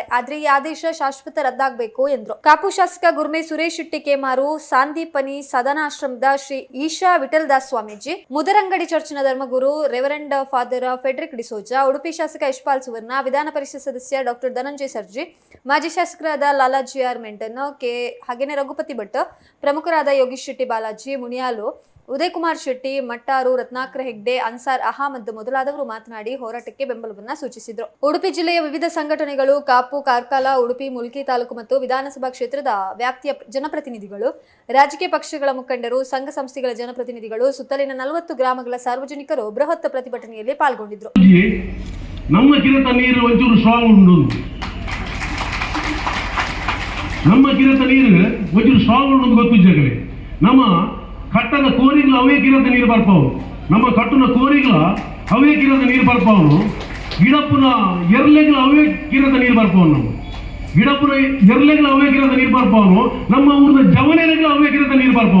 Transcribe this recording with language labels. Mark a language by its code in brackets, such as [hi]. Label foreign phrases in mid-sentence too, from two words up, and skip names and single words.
[kn] ಆದ್ರೆ ಈ ಆದೇಶ ಶಾಶ್ವತ ರದ್ದಾಗಬೇಕು ಎಂದರು. ಕಾಪು ಶಾಸಕ ಗುರ್ಮೆ ಸುರೇಶ್ ಶೆಟ್ಟಿ ಕೇಮಾರು, ಸಾಂದೀಪನಿ ಸದನಾಶ್ರಮದ ಶ್ರೀ ಈಶಾ ವಿಠಲದಾಸ್ ಸ್ವಾಮೀಜಿ, ಮುದರಂಗಡಿ ಚರ್ಚಿನ ಧರ್ಮಗುರು ರೆವರೆಂಡ್ ಫಾದರ್ ಫೆಡ್ರಿಕ್ ಡಿಸೋಜಾ, ಉಡುಪಿ ಶಾಸಕ ಯಶ್ಪಾಲ್ ಸುವರ್ಣ, ವಿಧಾನ ಪರಿಷತ್ ಸದಸ್ಯ ಡಾಕ್ಟರ್ ಧನಂಜಯ ಸರ್ಜಿ, ಮಾಜಿ ಶಾಸಕರಾದ ಲಾಲಾಜಿ ಆರ್ ಮೆಂಟನ್, ಹಾಗೇನೆ ರಘುಪತಿ ಭಟ್, ಪ್ರಮುಖರಾದ ಯೋಗೀಶ್ ಶೆಟ್ಟಿ, ಬಾಲಾಜಿ ಮುನಿಯಾಲು, ಉದಯ್ ಕುಮಾರ್ ಶೆಟ್ಟಿ, ಮಟ್ಟಾರು, ರತ್ನಾಕರ ಹೆಗ್ಡೆ, ಅನ್ಸಾರ್ ಅಹಮದ್ ಮೊದಲಾದವರು ಮಾತನಾಡಿ ಹೋರಾಟಕ್ಕೆ ಬೆಂಬಲವನ್ನ ಸೂಚಿಸಿದರು. ಉಡುಪಿ ಜಿಲ್ಲೆಯ ವಿವಿಧ ಸಂಘಟನೆಗಳು, ಕಾಪು, ಕಾರ್ಕಳ, ಉಡುಪಿ, ಮುಲ್ಕಿ ತಾಲೂಕು ಮತ್ತು ವಿಧಾನಸಭಾ ಕ್ಷೇತ್ರದ ವ್ಯಾಪ್ತಿಯ ಜನಪ್ರತಿನಿಧಿಗಳು, ರಾಜಕೀಯ ಪಕ್ಷಗಳ ಮುಖಂಡರು, ಸಂಘ ಸಂಸ್ಥೆಗಳ ಜನಪ್ರತಿನಿಧಿಗಳು, ಸುತ್ತಲಿನ 40 ಗ್ರಾಮಗಳ ಸಾರ್ವಜನಿಕರು ಬೃಹತ್ ಪ್ರತಿಭಟನೆಯಲ್ಲಿ ಪಾಲ್ಗೊಂಡಿದ್ದರು. [tcy] ನಮ್ಮ ಕಿರತ ನೀರು ಒಂಚೂರು ಸ್ಟ್ರಾಂಗ್ ಉಂಟು, ನಮ್ಮ ಕಿರತ ನೀರು ಒಂಚೂರು ಸ್ಟ್ರಾಂಗ್ ಉಂಟು ಗೊತ್ತಿದ್ದಾಗಲೇ ನಮ್ಮ ಕಟ್ಟದ ಕೋರಿಗಳ ಅವೇ ಕಿರದ ನೀರು ಬರ್ಪಾವು, ನಮ್ಮ ಕಟ್ಟನ ಕೋರಿಗಳ ಅವೇ ಕಿರದ ನೀರು ಬರ್ಪಾವು, ಗಿಡಪ್ಪನ ಎರ್ಲೆಗಳ ಅವೇ ಕಿರದ ನೀರು ಬರ್ಪಾವು, ನಾವು ಗಿಡಪ್ಪನ ಎರ್ಲೆಗಳ ಅವೇ ಕಿರದ ನೀರು ಬರ್ಪಾವು, ನಮ್ಮ ಊರಿನ ಜವನೆಗಳ ಅವೇ ಕಿರದ ನೀರು ಬರ್ಪಾವು.